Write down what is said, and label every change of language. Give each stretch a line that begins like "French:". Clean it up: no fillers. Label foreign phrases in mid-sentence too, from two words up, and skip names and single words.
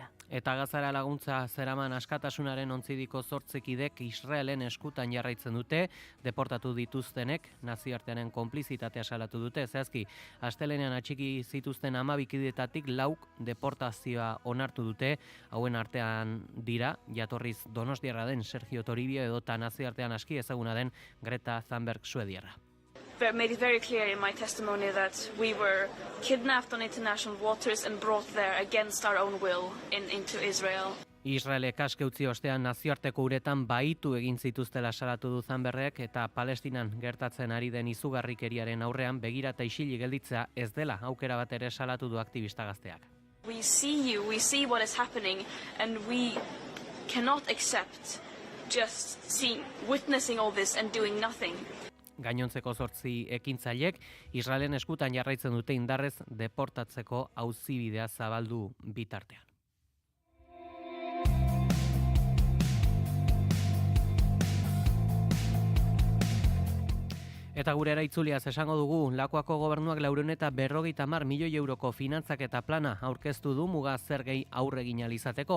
Basque: Eta Gazara laguntza zeraman askatasunaren ontzidiko 8 kidek Israelen eskutan jarraitzen dute, deportatu dituztenek nazioartearen konplizitatea salatu dute. Zehazki, astelenean atxiki zituzten 12 kidetatik 4 deportazioa onartu dute, hauen artean dira, jatorriz donostiarra den Sergio Toribio edota nazioartean aski ezaguna den Greta Thunberg suediarra.
English: Made it very clear in my testimony that we were kidnapped on international waters and brought there against our own will into Israel.
Basque: Israelek aske utzi ostean nazioarteko uretan baitu egin zituztela salatu du Thunbergek, eta Palestinan gertatzen ari den izugarrikeriaren aurrean begira eta isilik gelditzea ez dela aukera bat ere salatu du aktivista gazteak.
English: We see you, we see what is happening, and we cannot accept just witnessing all this and doing nothing.
Basque: Gainontzeko 8 ekintzailek Israelen eskutan jarraitzen dute indarrez deportatzeko auzibidea zabaldu bitartean. Eta gurera itzuliaz esango dugu, Lakuako gobernuak 450 milioi euroko finantzaketa plana aurkeztu du muga zergei aurre egin ahal izateko.